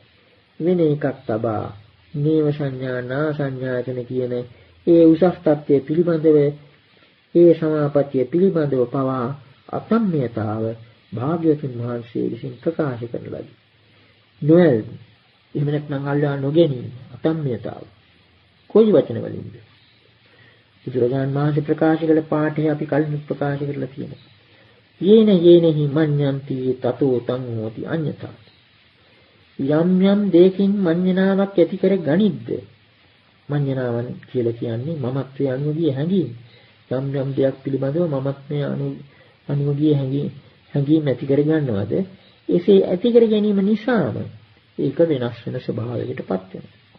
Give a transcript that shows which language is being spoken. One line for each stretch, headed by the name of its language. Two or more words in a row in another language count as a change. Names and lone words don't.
Sinhala: වෙන එකක් තබා නේව සංඥා නා සංඥායතන කියන ඒ උසස් තත්ත්වයේ පිළිබඳව ඒ සමාපත්තිය පිළිබඳව පවා අසම්මියතාව භාග්‍යවතුන් වහන්සේ විසින් ප්‍රකාශ කරන ලදී. නොයල් එහෙම නැත්නම් අල්ලා නොගැනීම අසම්මියතාව කොයි වචන වලින්ද? බුදුරජාණන් වහන්සේ ප්‍රකාශ කළ පාඨය අපි කලින් ප්‍රකාශ කරලා තියෙනවා.
Pali: යේන යේනහි මඤ්ඤන්ති තතෝ තං හෝති අඤ්ඤතා.
Sinhala: යම් යම් දෙයකින් මඤ්ඤණාවක් ඇති කර ගනිද්ද? මඤ්ඤණාවන් කියලා කියන්නේ මමත්වයේ අනුගිය හැඟීම. යම් යම් දෙයක් පිළිබඳව මමත්වයේ අනුගිය හැඟීම් ඇති කර ගන්නවද? එසේ ඇති කර ගැනීම නිසාම ඒක වෙනස් වෙන ස්වභාවයකටපත් වෙනවා.